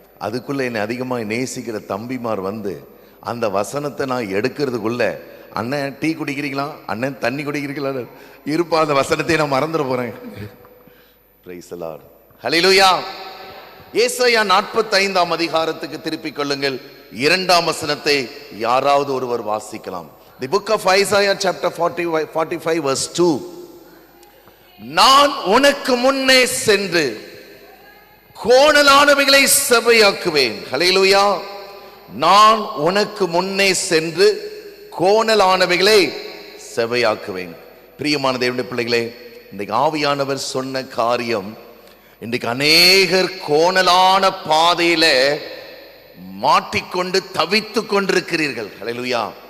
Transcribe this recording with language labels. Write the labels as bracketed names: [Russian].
[Tamil] அதுக்குள்ளே என்னை அதிகமாக நேசிக்கிற தம்பிமார் வந்து அந்த வசனத்தை நான் எடுக்கிறதுக்குள்ள, அண்ணன் டீ குடிக்கிறீங்களா, அண்ணன் தண்ணி குடிக்கிறீங்களா இருப்பா, அந்த வசனத்தை நான் மறந்துட போகிறேன். [English] Praise the lord. [Tamil] ஹல்லேலூயா. ஏசாயா 45ஆம் அதிகாரத்துக்கு திருப்பிக் கொள்ளுங்கள். 2ஆம் வசனத்தை யாராவது ஒருவர் வாசிக்கலாம். [English] The book of Isaiah chapter 45 verse 2. [Tamil] நான் உனக்கு முன்னே சென்று கோணலானவைகளை செவ்வையாக்குவேன். ஹல்லேலூயா. நான் உனக்கு முன்னே சென்று கோணலானவைகளை செவ்வையாக்குவேன். பிரியமான தேவனுடைய பிள்ளைகளே, இன்றைக்கு ஆவியானவர் சொன்ன காரியம், இன்றைக்கு அநேகர் கோணலான பாதையில மாட்டிக்கொண்டு தவித்து கொண்டிருக்கிறீர்கள். ஹல்லேலூயா.